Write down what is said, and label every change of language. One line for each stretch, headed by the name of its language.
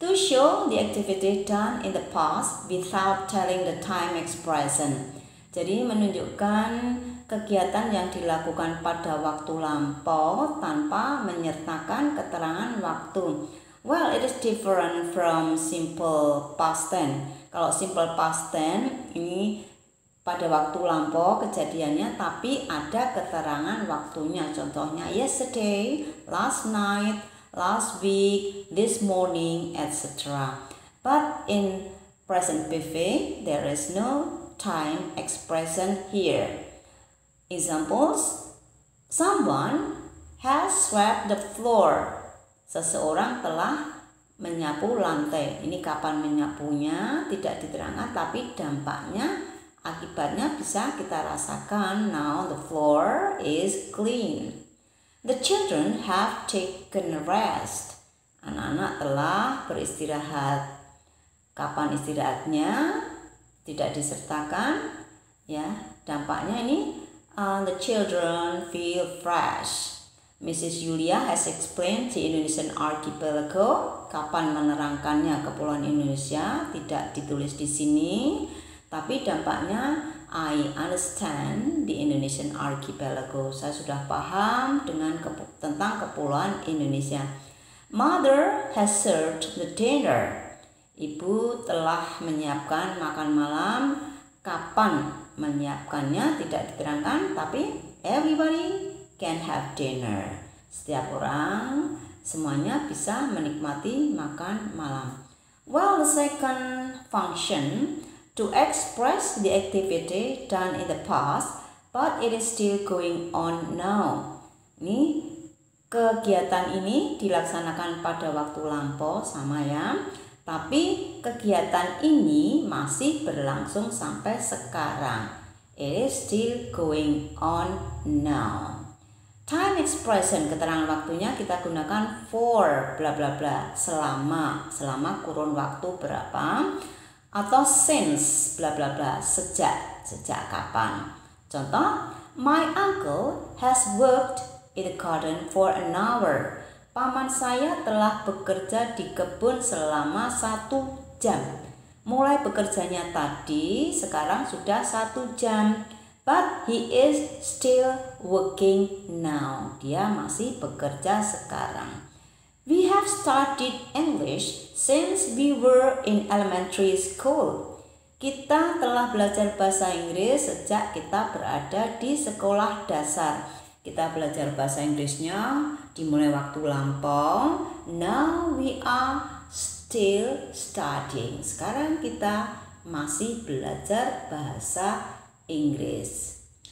English: To show the activity done in the past without telling the time expression.
Indonesian: Jadi menunjukkan kegiatan yang dilakukan pada waktu lampau tanpa menyertakan keterangan waktu.
English: Well, it is different from simple past tense.
Indonesian: Kalau simple past tense ini pada waktu lampau kejadiannya tapi ada keterangan waktunya.
English: Contohnya yesterday, last night, last week, this morning, etc. But in present perfect, there is no time expression here. Examples, someone has swept the floor.
Indonesian: Seseorang telah menyapu lantai. Ini kapan menyapunya tidak diterangkan tapi dampaknya Akibatnya bisa kita rasakan.
English: Now the floor is clean. The children have taken a rest.
Indonesian: Anak-anak telah beristirahat. Kapan istirahatnya? Tidak disertakan. Ya, dampaknya ini
English: the children feel fresh.
Indonesian: Mrs.
English: Julia has explained the Indonesian archipelago.
Indonesian: Kapan menerangkannya Kepulauan Indonesia? Tidak ditulis di sini. Tapi dampaknya
English: I understand the Indonesian archipelago.
Indonesian: Saya sudah paham tentang Kepulauan Indonesia.
English: Mother has served the dinner.
Indonesian: Ibu telah menyiapkan makan malam. Kapan menyiapkannya tidak diterangkan, tapi
English: everybody can have dinner.
Indonesian: Setiap orang semuanya bisa menikmati makan malam.
English: Well, the second function to express the activity done in the past, but it is still going on now.
Indonesian: Ini kegiatan ini dilaksanakan pada waktu lampau sama ya. Tapi kegiatan ini masih berlangsung sampai sekarang.
English: It is still going on now.
Indonesian: Time expression, keterangan waktunya kita gunakan for bla bla bla, selama kurun waktu berapa, atau since bla bla bla, sejak kapan.
English: Contoh, my uncle has worked in the garden for an hour.
Indonesian: Paman saya telah bekerja di kebun selama 1 jam. Mulai bekerjanya tadi, sekarang sudah 1 jam.
English: But he is still working now.
Indonesian: Dia masih bekerja sekarang.
English: We have studied English since we were in elementary school.
Indonesian: Kita telah belajar bahasa Inggris sejak kita berada di sekolah dasar. Kita belajar bahasa Inggrisnya dimulai waktu lampau.
English: Now we are still studying.
Indonesian: Sekarang kita masih belajar bahasa Inggris.